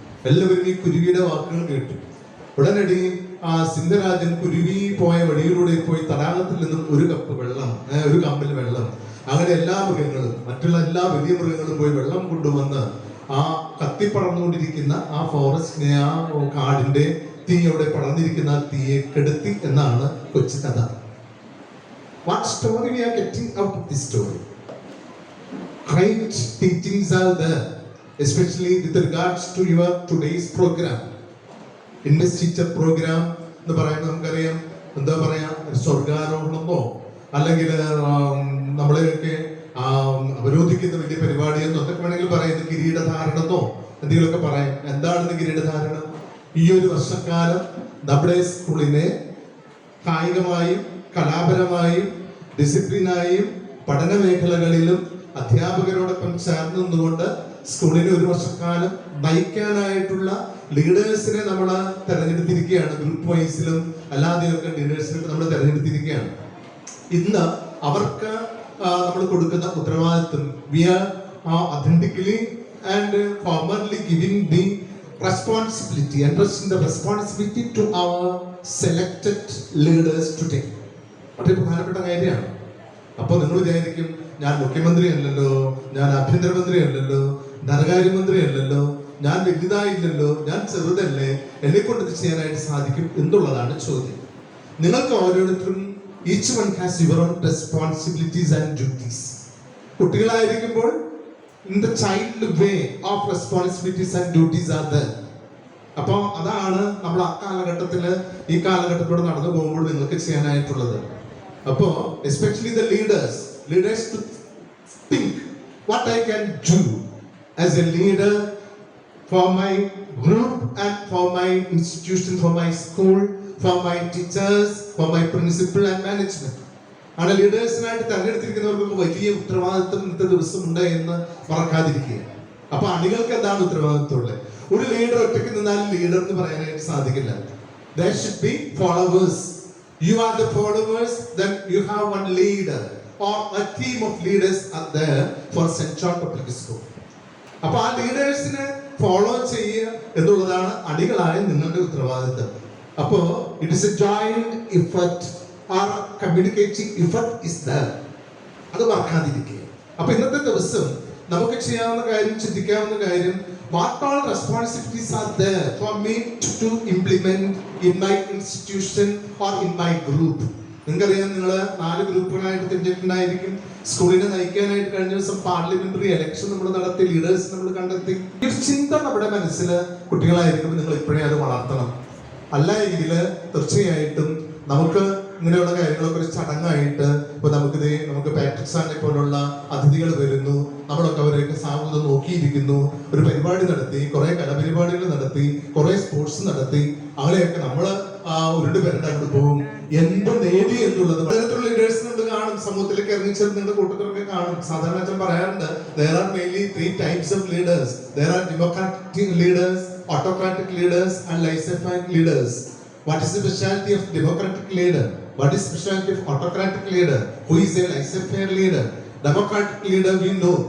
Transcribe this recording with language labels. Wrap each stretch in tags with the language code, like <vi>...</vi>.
<ml>എല്ലാവരും ഈ കുരുവിയുടെ വാക്കുകൾ കേട്ടു. ഉടനടി ആ സിംഹരാജൻ കുരുവി പോയ വഴിയിലൂടെ പോയി തടാകത്തിൽ നിന്നും ഒരു കപ്പ് വെള്ളം, ഒരു കമ്പിൽ വെള്ളം, അങ്ങനെ എല്ലാ മൃഗങ്ങളും, മറ്റുള്ള എല്ലാ വലിയ മൃഗങ്ങളും പോയി വെള്ളം കൊണ്ടുവന്ന് ആ കത്തിപ്പടർന്നുകൊണ്ടിരിക്കുന്ന ആ ഫോറസ്റ്റിനെ, ആ കാടിന്റെ തീ അവിടെ പടർന്നിരിക്കുന്ന ആ തീയെ കെടുത്തി എന്നാണ് കൊച്ചു കഥ.</ml> <en>What story we are getting out of this story? Great teachings are there, especially with regards to your today's program. Investiture program</en> <ml>എന്ന് പറയുന്നത് നമുക്കറിയാം, എന്താ പറയാ, സ്വർഗാരോഹണമെന്നോ അല്ലെങ്കിൽ നമ്മളെയൊക്കെ അവരോധിക്കുന്ന വലിയ പരിപാടിയെന്നോ എന്തൊക്കെ വേണമെങ്കിൽ പറയുന്നത്, കിരീടധാരണമെന്നോ എന്തെങ്കിലുമൊക്കെ പറയാം. എന്താണെന്ന് കിരീടധാരണം? ഈ ഒരു വർഷക്കാലം നമ്മുടെ സ്കൂളിനെ കായികമായും കലാപരമായും ഡിസിപ്ലിനായും പഠന മേഖലകളിലും അധ്യാപകരോടൊപ്പം ചേർന്ന് നിന്നുകൊണ്ട് സ്കൂളിനെ ഒരു വർഷക്കാലം നയിക്കാനായിട്ടുള്ള ലീഡേഴ്സിനെ നമ്മൾ തെരഞ്ഞെടുത്തിരിക്കുകയാണ്. ഗ്രൂപ്പ് വൈസിലും അല്ലാതെയൊക്കെ ലീഡേഴ്സിനെ നമ്മൾ തെരഞ്ഞെടുത്തിരിക്കുകയാണ്. ഇന്ന് അവർക്ക് നമ്മൾ കൊടുക്കുന്ന ഉത്തരവാദിത്വം,</ml> <en>We are authentically and formally giving the responsibility, entrusting the responsibility to our selected leaders today.</en> <ml>വളരെ പ്രധാനപ്പെട്ട കാര്യമാണ്. അപ്പോൾ നിങ്ങൾ വിചാരിക്കും, ഞാൻ മുഖ്യമന്ത്രി അല്ലല്ലോ, ഞാൻ ആഭ്യന്തരമന്ത്രി അല്ലല്ലോ, ധനകാര്യമന്ത്രി അല്ലല്ലോ, ഞാൻ വലുതായില്ലല്ലോ, ഞാൻ ചെറുതല്ലേ, എന്നെ കൊണ്ട് ഇത് ചെയ്യാനായിട്ട് സാധിക്കും എന്നുള്ളതാണ് ചോദ്യം. നിങ്ങൾക്ക് ഓരോരുത്തരും</ml> <en>each one has your own responsibilities and duties.</en> <ml>കുട്ടികളായിരിക്കുമ്പോൾ</ml> <en>in the child way of responsibilities and duties are there.</en> <ml>അപ്പോൾ അതാണ് നമ്മൾ ആ കാലഘട്ടത്തില് ഈ കാലഘട്ടത്തിലൂടെ നടന്നു പോകുമ്പോൾ നിങ്ങൾക്ക് ചെയ്യാനായിട്ടുള്ളത്.</ml> <en>അപ്പോൾ especially the leaders to think what I can do as a leader for my group and for my institution, for my school, for my teachers, for my principal and management.</en> <ml>ആണ് ലീഡേഴ്സിനായിട്ട് തെരഞ്ഞെടുത്തിരിക്കുന്നവർക്ക് വലിയ ഉത്തരവാദിത്വം ഇന്നത്തെ ദിവസം ഉണ്ട് എന്ന് മറക്കാതിരിക്കുക. അപ്പൊ അണികൾക്ക് എന്താണ് ഉത്തരവാദിത്വമുള്ളത്? ഒരു ലീഡർ ഒറ്റയ്ക്ക് നിന്നാൽ ലീഡർ എന്ന് പറയാനായിട്ട് സാധിക്കില്ല.</ml> <en>There should be followers. You are the followers, then you have one leader or a team of leaders are there for St. John Public School.</en> <ml>അപ്പൊ ആ ലീഡേഴ്സിനെ ഫോളോ ചെയ്യുക എന്നുള്ളതാണ് അണികളായ നിങ്ങളുടെ ഉത്തരവാദിത്വം.</ml> <en>അപ്പോ it is a joint effort or communicating effort is there.</en> <ml>അത് മറക്കാതിരിക്കുക. അപ്പൊ ഇന്നത്തെ ദിവസം നമുക്ക് ചെയ്യാവുന്ന കാര്യം, ചിന്തിക്കാവുന്ന കാര്യം,</ml> <en>what all responsibilities are there for me to implement in my institution or in my group.</en> <ml>നിങ്ങൾക്കറിയാം, നിങ്ങൾ 4 ഗ്രൂപ്പുകളായിട്ട് തിരിഞ്ഞിട്ടുണ്ടായിരിക്കും. സ്കൂളിനെ നയിക്കാനായിട്ട് കഴിഞ്ഞ ദിവസം പാർലമെന്ററി ഇലക്ഷൻ നമ്മൾ നടത്തി, ലീഡേഴ്സ് നമ്മൾ കണ്ടെത്തി. ഈ ചിന്ത നമ്മുടെ മനസ്സിൽ കുട്ടികളായിരിക്കുമ്പോൾ നിങ്ങൾ ഇപ്പോഴേ അത് വളർത്തണം. അല്ല എങ്കിൽ തീർച്ചയായിട്ടും നമുക്ക് ഇങ്ങനെയുള്ള കാര്യങ്ങളൊക്കെ ഒരു ചടങ്ങായിട്ട് ഇപ്പൊ നമുക്ക് പാട്രിക് സാറിനെ പോലുള്ള അതിഥികൾ വരുന്നു, നമ്മളൊക്കെ അവരെയൊക്കെ സാമൂഹ്യം നോക്കിയിരിക്കുന്നു, ഒരു പരിപാടി നടത്തി, കുറെ കലാപരിപാടികൾ നടത്തി, കുറെ സ്പോർട്സ് നടത്തി, അവരെയൊക്കെ നമ്മള് ഉരുണ്ട് പേരുടെ അങ്ങോട്ട് പോകും. എന്ത് നേടി എന്നുള്ളത് പലതരത്തിലുള്ള ലീഡേഴ്സ് നമ്മൾ കാണും, സമൂഹത്തിലേക്ക് ഇറങ്ങിച്ചത് നിങ്ങളുടെ കൂട്ടത്തിലൊക്കെ കാണും. സാധാരണ അച്ഛൻ പറയാറുണ്ട്,</ml> <en>there are mainly 3 types of leaders. There are democratic leaders, autocratic leaders and laissez-faire leaders. What is the specialty of democratic leader? What is specialty of autocratic leader? Who is a laissez-faire leader? Democratic leader we know.</en>